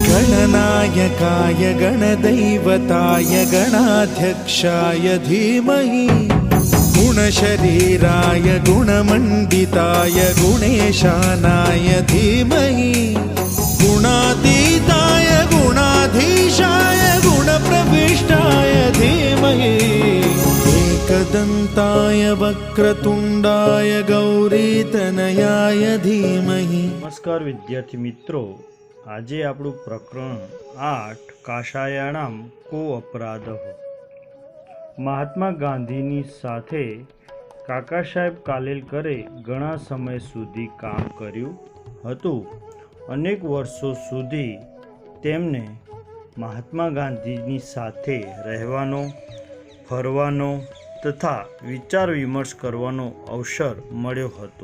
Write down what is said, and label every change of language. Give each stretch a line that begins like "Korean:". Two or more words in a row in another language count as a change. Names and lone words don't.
Sanskrit: गणनायकाय गणदैवताय गणाध्यक्षाय धीमहि गुणशरीराय गुणमण्डिताय गुणेशानाय धीमहि गुणातीताय गुणाधीशाय गुणप्रविष्टाय धीमहि एकदन्ताय वक्रतुण्डाय गौरीतनयाय धीमहि।
Hindi: नमस्कार विद्यार्थी मित्रों,
Gujarati: આજે આપણું પ્રકરણ 8
Sanskrit: काशायाणाम को अपराधः।
Gujarati: મહાત્મા ગાંધીની સાથે કાકા સાહેબ કાલેલકરે ઘણા સમય સુધી કામ કર્યું હતું। અનેક વર્ષો સુધી તેમને મહાત્મા ગાંધીની સાથે રહેવાનો, ફરવાનો તથા વિચાર વિમર્શ કરવાનો અવસર મળ્યો હતો।